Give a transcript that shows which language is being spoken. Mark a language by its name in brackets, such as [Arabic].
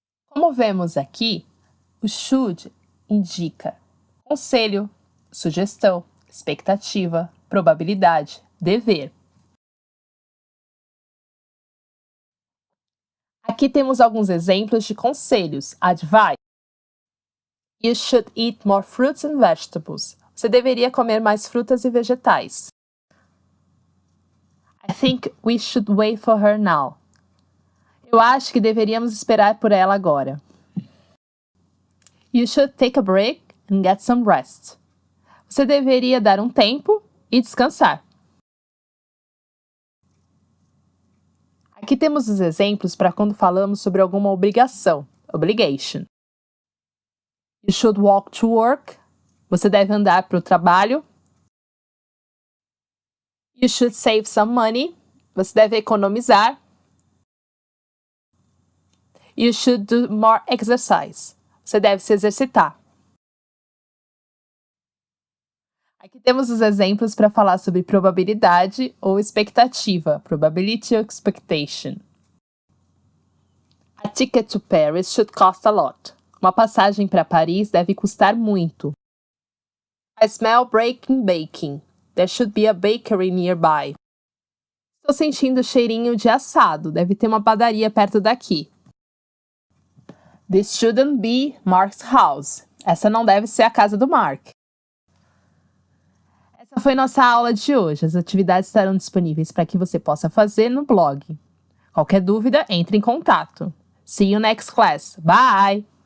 [Portuguese] Como vemos aqui, o should indica conselho, sugestão, expectativa, probabilidade, dever. Aqui temos alguns exemplos de conselhos. [English] Advice. You should eat more fruits and vegetables. [Portuguese] Você deveria comer mais frutas e vegetais. [English] I think we should wait for her now. [Portuguese] Eu acho que deveríamos esperar por ela agora. [English] You should take a break and get some rest. [Portuguese] Você deveria dar um tempo e descansar. Aqui temos os exemplos para quando falamos sobre alguma obrigação, obligation. [English] You should walk to work. [Portuguese] Você deve andar para o trabalho. [English] You should save some money. [Portuguese] Você deve economizar. [English] You should do more exercise. [Portuguese] Você deve se exercitar. Aqui temos os exemplos para falar sobre probabilidade ou expectativa, [English] probability or expectation. A ticket to Paris should cost a lot. [Portuguese] Uma passagem para Paris deve custar muito. [English] I smell breaking baking. There should be a bakery nearby. [Portuguese] Estou sentindo cheirinho de assado. Deve ter uma padaria perto daqui. [English] This shouldn't be Mark's house. [Portuguese] Essa não deve ser a casa do Mark. Essa foi nossa aula de hoje. As atividades estarão disponíveis para que você possa fazer no blog. Qualquer dúvida, entre em contato. [English] See you next class. Bye!